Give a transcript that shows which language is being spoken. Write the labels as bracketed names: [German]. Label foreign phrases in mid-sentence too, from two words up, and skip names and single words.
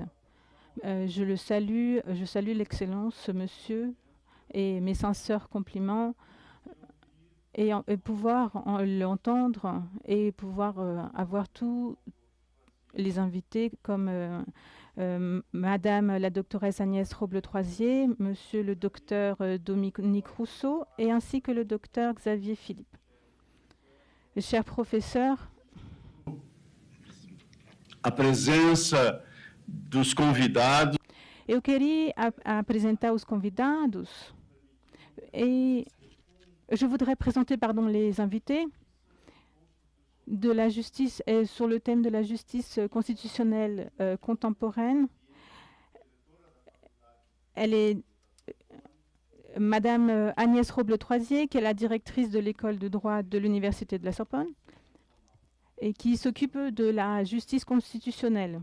[French] Je salue l'excellence, monsieur, et mes sincères compliments, et pouvoir l'entendre et pouvoir avoir tous les invités comme Madame la doctoresse Agnès Roble-Troisier, Monsieur le docteur Dominique Rousseau, et ainsi que le docteur Xavier Philippe. Chers professeurs, [Portuguese] a presença dos convidados. Eu queria apresentar os convidados [French] et je voudrais présenter les invités de la justice sur le thème de la justice constitutionnelle contemporaine. Elle est Madame Agnès Roble-Troisier, qui est la directrice de l'école de droit de l'Université de la Sorbonne et qui s'occupe de la justice constitutionnelle.